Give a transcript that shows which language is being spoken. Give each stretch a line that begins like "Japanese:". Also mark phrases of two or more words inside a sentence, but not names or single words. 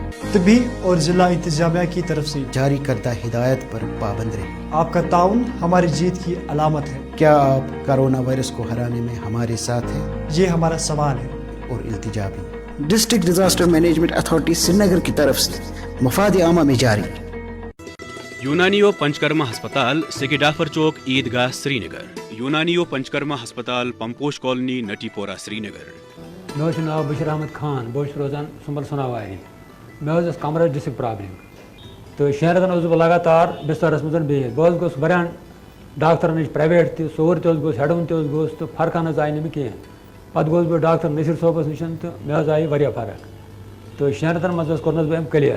Urdu: طبی اور ضلع انتظامیہ کی طرف سے جاری کردہ ہدایت پر پابند رہیں آپ کا تعاون ہماری جیت کی علامت ہے کیا آپ کورونا وائرس کو ہرانے میں ہمارے ساتھ ہیں یہ ہمارا سوال ہے اور التجا بھی ڈسٹرکٹ ڈیزاسٹر مینجمنٹ اتھارٹی سری نگر کی طرف سے مفاد عامہ میں جاری
Kashmiri: یونانیو پنچکرما ہسپتال سکیڈافر چوک عیدگاہ سری نگر یونانیو پنچکرما ہسپتال پمپوش کالونی نٹی پورہ سری نگر مے ناو بشیر احمد خان بہت روزان سمبل سناواری مے کمرس
English: disc problem
Kashmiri: تو 6 رٮ۪تن بہٕ لگاتار بسترس منٛز بِہِتھ بہٕ گوٚس واریاہن ڈاکٹرن نِش پرٛایویٹ تہِ سور تہِ گوٚس ہٮ۪ڈوُن تہِ گوٚس تہٕ فرقا نہٕ آیہِ نہٕ مےٚ کینٛہہ پتہٕ گوٚس بہٕ ڈاکٹر نصیر صٲبس نِش تہٕ مےٚ آیہِ واریاہ فرق تہٕ 6 رٮ۪تن منٛز کوٚرنس بہٕ أمۍ کلیر